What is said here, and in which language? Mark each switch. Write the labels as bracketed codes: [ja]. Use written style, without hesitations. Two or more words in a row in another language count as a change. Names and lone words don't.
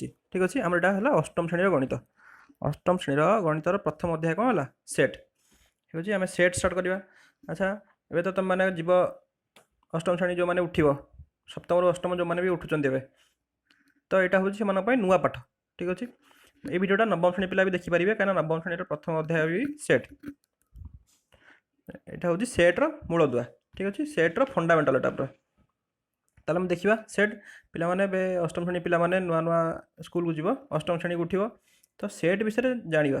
[or] ଠିକ୍ ଅଛି, ଆମର ଏଇଟା ହେଲା ଅଷ୍ଟମ ଶ୍ରେଣୀର ଗଣିତ। ଅଷ୍ଟମ ଶ୍ରେଣୀର ଗଣିତର ପ୍ରଥମ ଅଧ୍ୟାୟ କ'ଣ ହେଲା? ସେଟ୍। ଠିକ୍ ଅଛି, ଆମେ [en] set start [or] କରିବା। ଆଚ୍ଛା, ଏବେ ତ ତୁମେମାନେ ଯିବ ଅଷ୍ଟମ ଶ୍ରେଣୀ, ଯେଉଁମାନେ ଉଠିବ ସପ୍ତମରୁ ଅଷ୍ଟମ ଯେଉଁମାନେ ବି ଉଠୁଛନ୍ତି ଏବେ, ତ ଏଇଟା ହେଉଛି ସେମାନଙ୍କ ପାଇଁ ନୂଆ ପାଠ। ଠିକ୍ ଅଛି, ଏଇ ଭିଡିଓଟା ନବମ ଶ୍ରେଣୀ ପିଲା ବି ଦେଖିପାରିବେ, କାହିଁକିନା ନବମ ଶ୍ରେଣୀର ପ୍ରଥମ ଅଧ୍ୟାୟ ବି ସେଟ୍। ଏଇଟା ହେଉଛି ସେଟ୍ର ମୂଳଦୁଆ। ଠିକ୍ ଅଛି, ସେଟ୍ର ଫଣ୍ଡାମେଣ୍ଟାଲ ଏଟା ପୁରା। ତାହେଲେ ଆମେ ଦେଖିବା ସେଟ୍। ପିଲାମାନେ ଏବେ ଅଷ୍ଟମ ଶ୍ରେଣୀ ପିଲାମାନେ ନୂଆ ନୂଆ ସ୍କୁଲକୁ ଯିବ, ଅଷ୍ଟମ ଶ୍ରେଣୀକୁ ଉଠିବ, ତ ସେଟ୍ ବିଷୟରେ ଜାଣିବା।